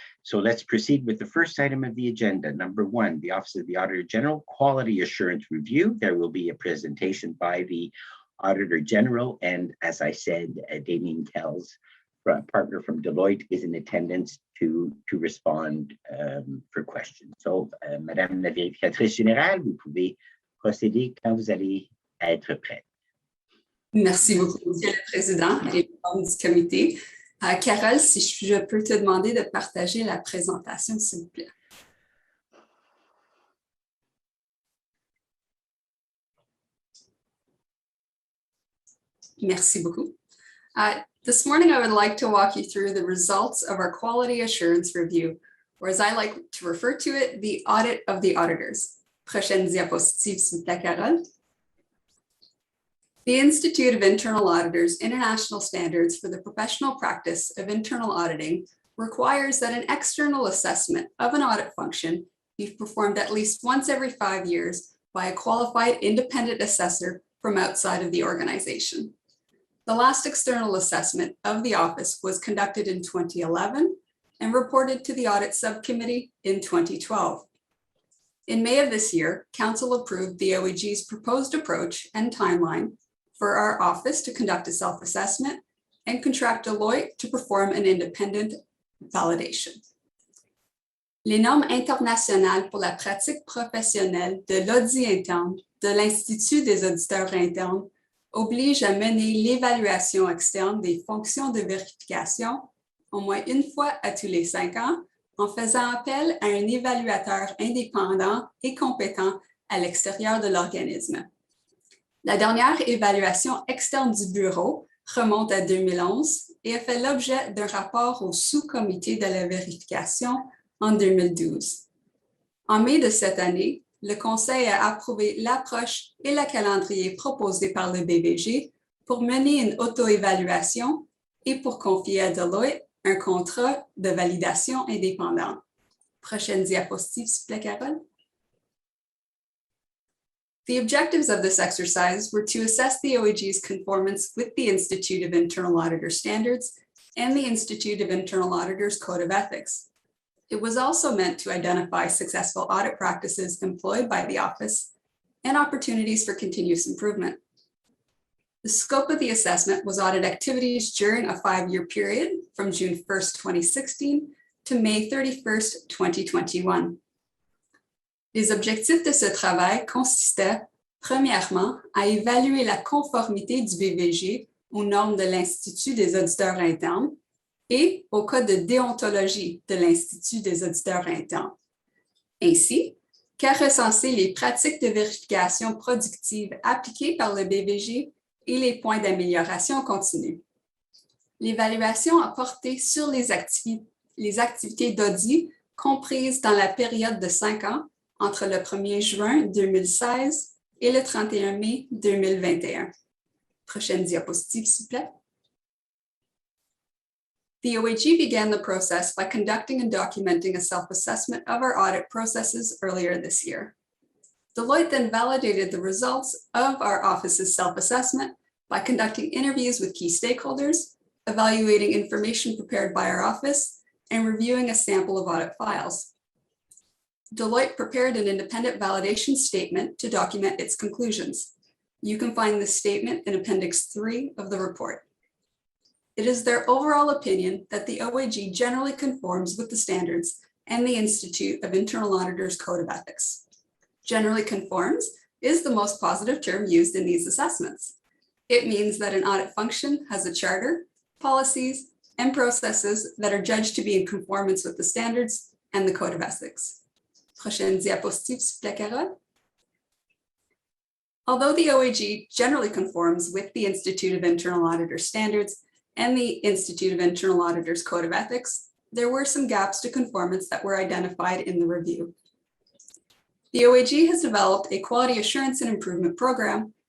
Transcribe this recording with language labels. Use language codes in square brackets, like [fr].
[en] So let's proceed with the first item of the agenda. Number 1, the Office of the Auditor General Quality Assurance Review. There will be a presentation by the Auditor General. And as I said, Damien Kells, partner from Deloitte, is in attendance to respond for questions. [fr] So, Madame la vérificatrice générale, vous pouvez procéder quand vous allez être prête. Merci beaucoup, Monsieur le Président et membres du comité. Carole, si je peux te demander de partager la présentation, s'il vous plaît. Merci beaucoup. [en] This morning, I would like to walk you through the results of our Quality Assurance Review, or as I like to refer to it, the Audit of the Auditors. [fr] Prochaine diapositive, s'il vous plaît, Carole. [en] The Institute of Internal Auditors International Standards for the Professional Practice of Internal Auditing requires that an external assessment of an audit function be performed at least once every 5 years by a qualified independent assessor from outside of the organization. The last external assessment of the office was conducted in 2011 and reported to the Audit Subcommittee in 2012. In May of this year, Council approved the OEG's proposed approach and timeline for our office to conduct a self-assessment and contract Deloitte to perform an independent validation. [fr] Les normes internationales pour la pratique professionnelle de l'audit interne de l'Institut des auditeurs internes obligent à mener l'évaluation externe des fonctions de vérification au moins une fois à tous les 5 ans en faisant appel à un évaluateur indépendant et compétent à l'extérieur de l'organisme. La dernière évaluation externe du bureau remonte à 2011 et a fait l'objet d'un rapport au sous-comité de la vérification en 2012. En mai de cette année, le Conseil a approuvé l'approche et le calendrier proposés par le BVG pour mener une auto-évaluation et pour confier à Deloitte un contrat de validation indépendant. Prochaine diapositive, s'il vous plaît, Carole. [en] The objectives of this exercise were to assess the OEG's conformance with the Institute of Internal Auditor Standards and the Institute of Internal Auditors Code of Ethics, It was also meant to identify successful audit practices employed by the office and opportunities for continuous improvement. The scope of the assessment was audit activities during a 5-year period from June 1st, 2016 to May 31st, 2021. [fr] Les objectifs de ce travail consistaient, premièrement, à évaluer la conformité du BVG aux normes de l'Institut des auditeurs internes et au code de déontologie de l'Institut des auditeurs internes, ainsi qu'à recenser les pratiques de vérification productive appliquées par le BVG et les points d'amélioration continue. L'évaluation a porté sur les activités d'audit comprises dans la période de 5 ans entre le 1er juin 2016 et le 31 mai 2021. Prochaine diapositive, s'il vous plaît. [en] The OAG began the process by conducting and documenting a self-assessment of our audit processes earlier this year. Deloitte then validated the results of our office's self-assessment by conducting interviews with key stakeholders, evaluating information prepared by our office, and reviewing a sample of audit files. Deloitte prepared an independent validation statement to document its conclusions. You can find this statement in Appendix 3 of the report. It is their overall opinion that the OAG generally conforms with the standards and the Institute of Internal Auditors Code of Ethics. Generally conforms is the most positive term used in these assessments. It means that an audit function has a charter, policies, and processes that are judged to be in conformance with the standards and the Code of Ethics. [fr] Prochaine diapositive, s'il vous plaît, Carole. [en] Although the OAG generally conforms with the Institute of Internal Auditors standards and the Institute of Internal Auditors Code of Ethics, there were some gaps to conformance that were identified in the review. The OAG has developed a quality assurance and improvement program.